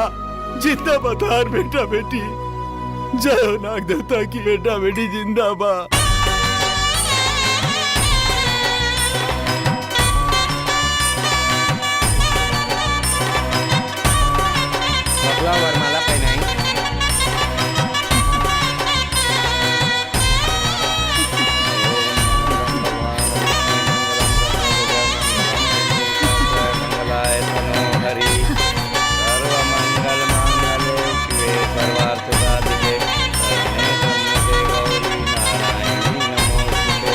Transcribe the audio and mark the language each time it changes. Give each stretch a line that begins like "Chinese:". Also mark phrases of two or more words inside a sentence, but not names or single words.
Bhojpuri: जिंदा बा तुम्हार बेटा बेटी। जय हो नाग देवता की बेटा बेटी जिंदा बा। वरमाला पहनाई।
Sanskrit: मंगलाय तनो हरि सर्व मंगल मांगल्ये शिवे सर्वार्थ साधिके शरण्ये त्र्यंबके गौरी नारायणी नमोस्तुते।